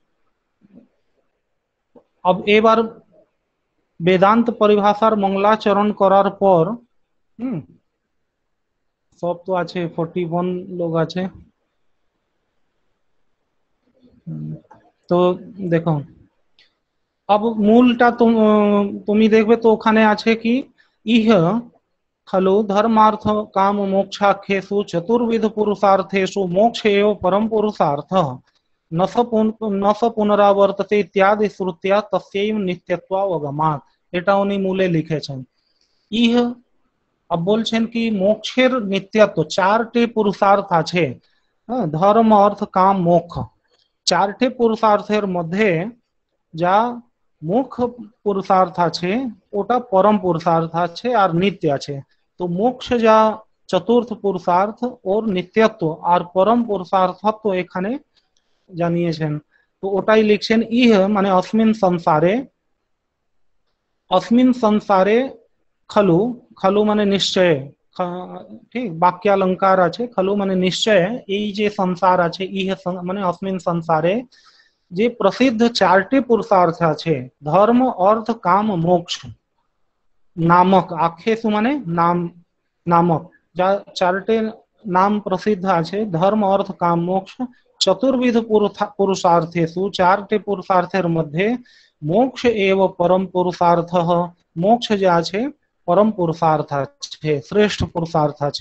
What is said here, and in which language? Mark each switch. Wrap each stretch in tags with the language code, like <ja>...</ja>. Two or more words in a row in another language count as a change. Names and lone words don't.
<bn>এবার বেদান্ত পরিভাষার মঙ্গলাচরণ করার পর সব তো আছে 41 লোক আছে, তো দেখো अब মূলটা তুমি দেখবে তো ওখানে আছে কি</bn> <sa>ইহ खलु धर्मार्थ काम मोक्षाख्येषु चतुर्विध पुरुषार्थेषु मोक्ष एव परम पुरुषार्थ न स पुनरावर्तते इत्यादि श्रुत्या तस्यैव नित्यत्वावगमात्।</sa> <bn>এটা উনি মূলে লিখেছেন। ইহ বলছেন কি মোক্ষের নিত্যত্ব, 4টে পুরুষার্থ আছে, ধর্ম অর্থ কাম মোক্ষ, 4টে পুরুষার্থের মধ্যে যা মুখ্য পুরুষার্থ আছে ওটা পরম পুরুষার্থ আছে আর নিত্য আছে। তো মোক্ষ যা চতুর্থ পুরুষার্থ ওর নিত্যত্ব আর পরম পুরুষার্থত্ব এখানে জানিয়েছেন। তো ওটাই লিখছেন ইহ মানে</bn> <sa>अस्मिन् संसारे खलु,</sa> <bn>खलु মানে নিশ্চয়, ঠিক বাক্যালঙ্কার আছে, खलु মানে নিশ্চয়, এই যে সংসার আছে ইহ মানে</bn> <sa>अस्मिन् संसारे</sa> <bn>যে প্রসিদ্ধ 4টে পুরুষার্থ আছে ধর্ম অর্থ কাম মোক্ষ নামক, আখ্যেসু মানে নাম নামক, যা 4টে নাম প্রসিদ্ধ আছে ধর্ম অর্থ কাম মোক্ষ,</bn> <sa>चतुर्विध पुरुषार्थेषु</sa> <bn>4টে পুরুষার্থের মধ্যে</bn> <sa>मोक्ष एव परम पुरुषार्थ,</sa> <bn>মোক্ষ যে আছে পরম পুরুষার্থ আছে, শ্রেষ্ঠ পুরুষার্থ আছে।</bn>